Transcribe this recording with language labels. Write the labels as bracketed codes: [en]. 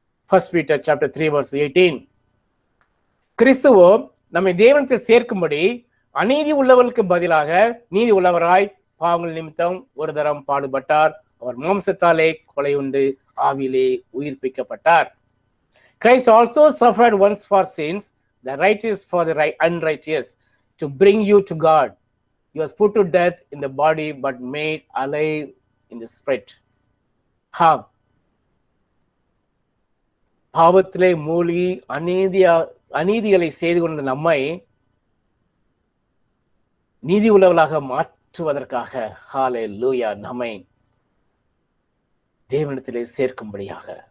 [en] 1 Peter chapter 3 verse 18. [ta] கிறிஸ்துவோ நம்மை தேவனத்தில் சேர்க்கும்படி அநீதி உள்ளவர்களுக்கு பதிலாக நீதி உள்ளவராய் பாவங்கள் நிமித்தம் ஒரு தரம் பாடுபட்டார். அவர் மாம்சத்தாலே கொலை உண்டு ஆவியிலே உயிர்ப்பிக்கப்பட்டார். [en] Christ also suffered once for sins, the righteous for the unrighteous, to bring you to God. He was put to death in the body but made alive in the spirit. [ta] பாவத்திலே மூழ்கி அநீதிகளை செய்து கொண்ட நம்மை நீதி உள்ளவர்களாக மாற்றுவதற்காக, ஹல்லேலூயா, நம்மை தேவனிடத்திலே சேர்க்கும்படியாக,